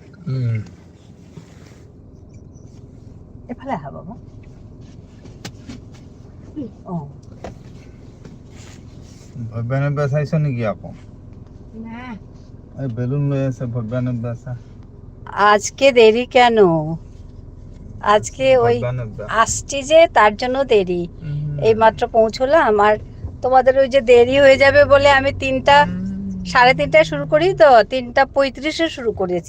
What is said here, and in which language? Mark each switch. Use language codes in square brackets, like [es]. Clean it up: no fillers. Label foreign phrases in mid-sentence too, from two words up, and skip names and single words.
[as] এফালে আহা বাবা। ও ভব্যানে বেচাইছ নেকি আকৌ? না, এই বেলুন লৈ আছে ভব্যানে বেচা। [bn] আজকে দেরি কেন? আজকে ওই ভব্যানে আসছি যে তার জন্য দেরি। এই মাত্র পৌঁছলাম, আর তোমাদের ওই যে দেরি হয়ে যাবে বলে আমি 3:30 শুরু করি, তো 3:35 শুরু করেছি।